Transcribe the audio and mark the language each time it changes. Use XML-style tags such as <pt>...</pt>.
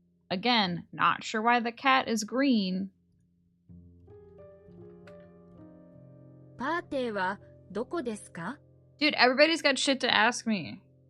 <en>Again, not sure why the cat is green.</en> <ja>パーテーはどこですか？</ja> <en>Dude, everybody's got shit to ask me.</en>